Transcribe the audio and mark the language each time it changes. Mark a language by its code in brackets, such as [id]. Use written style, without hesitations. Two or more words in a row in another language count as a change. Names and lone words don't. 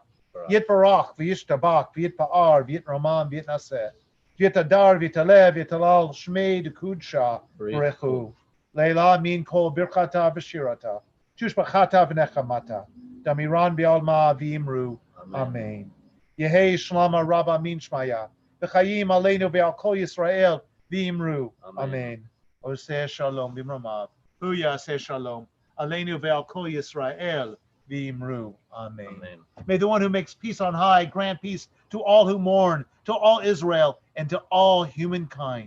[arc] יתברך וישתבח ויתפאר ויתרמם ויתנשא. ויתהדר ויתעלה ויתהלל שמיה דקודשא בריך. לעילא מן כל ברכתא ושירתא תושבחתא ונחמתא. דאמירן בעלמא ואמרו אמן. יהא שלמא רבא מן שמיא. וחיים עלינו ועל כל ישראל ואמרו. [he] אמן עושה שלום במרומיו הוא יעשה שלום. עלינו ועל כל ישראל ואמרו. Amen. Amen. [en] May the one who makes peace on high grant peace to all who mourn, to all Israel, and to all humankind.